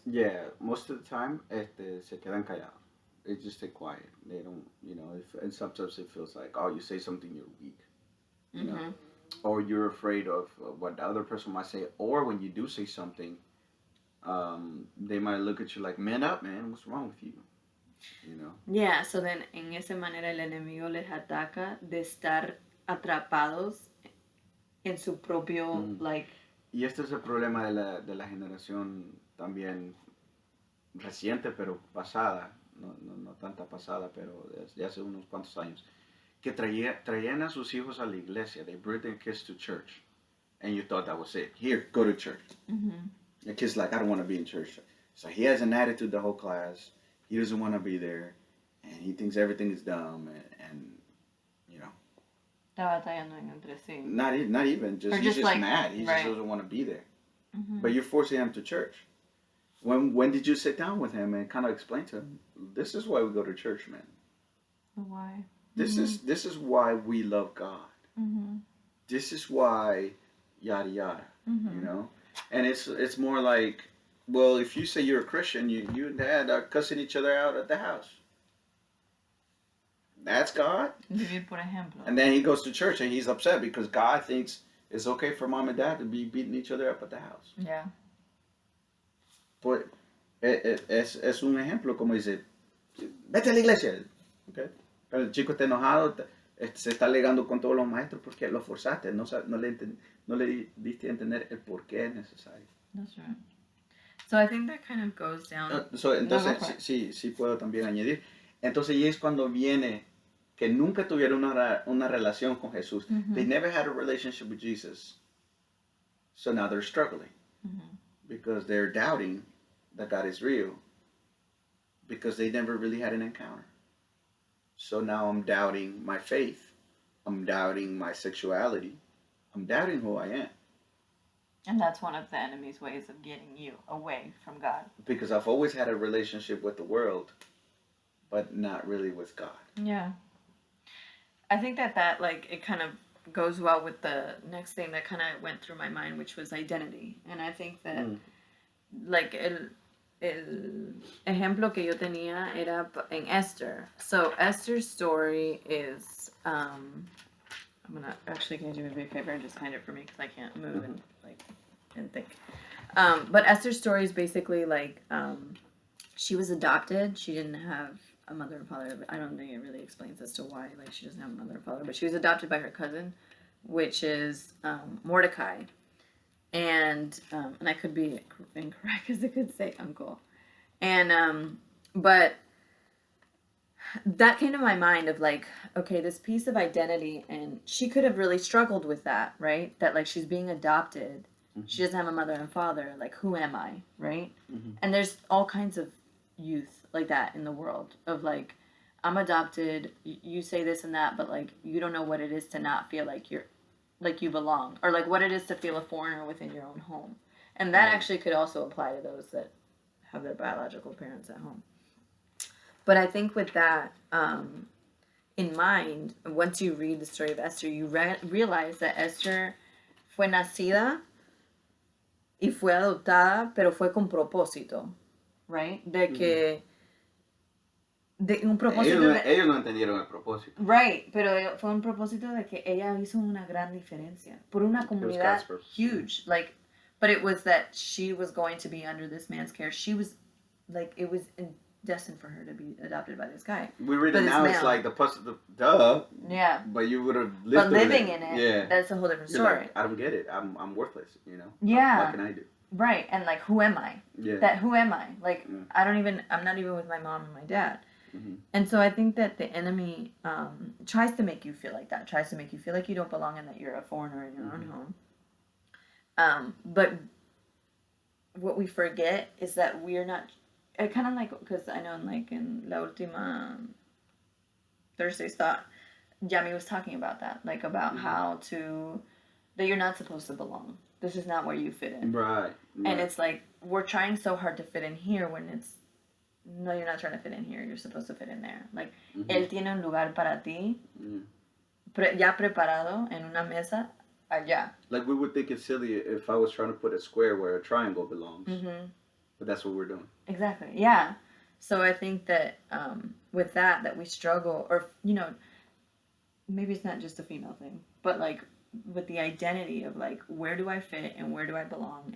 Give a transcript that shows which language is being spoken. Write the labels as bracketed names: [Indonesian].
[English] Yeah, most of the time, [Spanish] se quedan callados. [English] They just stay quiet. They don't, you know, and sometimes it feels like, oh, you say something, you're weak. You know? Or you're afraid of what the other person might say. Or when you do say something, they might look at you like, man up, man, what's wrong with you? You know? Yeah, so then [Spanish] en esa manera el enemigo les ataca de estar atrapados en su propio, like... Y este es el problema de la generación también reciente, pero pasada, no tanta pasada, pero desde hace unos cuantos años, que traían a sus hijos a la iglesia. [English] They bring their kids to church. And you thought that was it. Here, go to church. The kid's like, I don't want to be in church. So he has an attitude the whole class. He doesn't want to be there. And he thinks everything is dumb. And you know. [Spanish] Está batallando entre sí. [English] Not even. He's just like, mad. He just doesn't want to be there. But you're forcing him to church. When did you sit down with him and kind of explain to him, this is why we go to church, man. Why? This is why we love God. This is why yada yada. You know? And it's more like, well, if you say you're a Christian, you and Dad are cussing each other out at the house. That's God. [Spanish] Vivir por ejemplo. [English] And then he goes to church and he's upset because God thinks it's okay for mom and dad to be beating each other up at the house. Yeah. [Spanish] Pues es un ejemplo como dice, vete a la iglesia. Okay? Pero el chico está enojado, se está alegando con todos los maestros porque lo forzaste, no le diste a entender el por qué es necesario. [English] That's right. So I think that kind of goes down. [Spanish] Entonces, sí puedo también añadir. Entonces, y es cuando viene que nunca tuvieron una relación con Jesús. [English] They never had a relationship with Jesus. So now they're struggling. Because they're doubting that God is real. Because they never really had an encounter. So now I'm doubting my faith. I'm doubting my sexuality. I'm doubting who I am. And that's one of the enemy's ways of getting you away from God. Because I've always had a relationship with the world, but not really with God. Yeah. I think that like, it kind of goes well with the next thing that kind of went through my mind, which was identity. And I think that, like, [Spanish] el ejemplo que yo tenía era en Esther. [English] So Esther's story is, I'm gonna, actually, can you do me a big favor and just find it for me, because I can't move and think. But Esther's story is basically like, she was adopted. She didn't have a mother and father. I don't think it really explains as to why, like, she doesn't have a mother and father, but she was adopted by her cousin, which is Mordecai. And I could be incorrect because it could say uncle. And but that came to my mind of like, okay, this piece of identity, and she could have really struggled with that, right? That like she's being adopted, she doesn't have a mother and father. Like, who am I, right? And there's all kinds of youth like that in the world of like, I'm adopted. You say this and that, but like you don't know what it is to not feel like you're like you belong, or like what it is to feel a foreigner within your own home. And that actually could also apply to those that have their biological parents at home. But I think with that in mind, once you read the story of Esther, you realize that Esther [Spanish] fue nacida y fue adoptada, pero fue con propósito, [English] right? [Spanish] De que de un propósito ellos no entendieron el propósito. [English] Right, [Spanish] pero fue un propósito de que ella hizo una gran diferencia por una comunidad [English] huge, like, but it was that she was going to be under this man's care. She was like, it was destined for her to be adopted by this guy. We read it now, it's like the duh. Yeah. But you would have lived but living in it, yeah, that's a whole different story. Like, I don't get it. I'm worthless, you know. Yeah. What can I do? Right, and like, who am I? Yeah. That who am I? Like, I'm not even with my mom and my dad. And so I think that the enemy tries to make you feel like that, tries to make you feel like you don't belong and that you're a foreigner in your own home. But what we forget is that we're not, kind of like, because I know in La Última Thursday's Thought, Yami was talking about that, like about how that you're not supposed to belong. This is not where you fit in. Right. And it's like, we're trying so hard to fit in here when it's, no, you're not trying to fit in here. You're supposed to fit in there. [Spanish] Like, él tiene un lugar para ti, ya preparado en una mesa allá. [English] Like, we would think it's silly if I was trying to put a square where a triangle belongs. But that's what we're doing. Exactly. Yeah. So I think that with that we struggle, or, you know, maybe it's not just a female thing, but like with the identity of like, where do I fit and where do I belong?